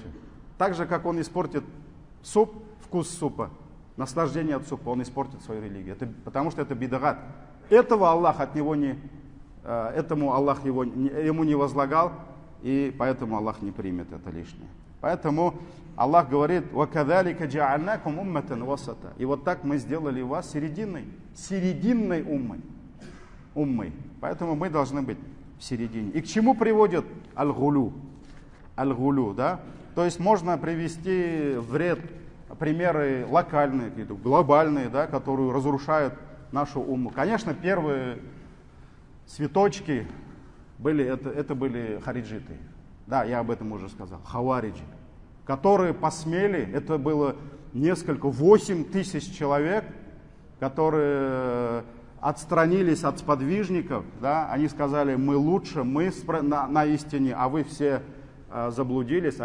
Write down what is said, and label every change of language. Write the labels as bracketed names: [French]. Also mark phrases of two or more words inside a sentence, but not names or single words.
[Russian] Так же, как он испортит суп, вкус супа, наслаждение от супа, он испортит свою религию. Потому что это бидагат. Этого Аллах от него этому Аллах ему не возлагал, и поэтому Аллах не примет это лишнее. Поэтому Аллах говорит: [Arabic] وَكَذَلِكَ جَعَلْنَاكُمْ أُمَّةً وَسَطًا. [Russian] И вот так мы сделали вас серединной уммой. Поэтому мы должны быть в середине. И к чему приводит аль-гулю? Аль-гулю, да? То есть можно привести в ряд примеры локальные, глобальные, да, которые разрушают нашу умму. Конечно, первые цветочки это были хариджиты. Да, я об этом уже сказал. Хавариджи, которые посмели, это было 8 тысяч человек, которые отстранились от сподвижников, да, они сказали: мы лучше, мы на истине, а вы все заблудились.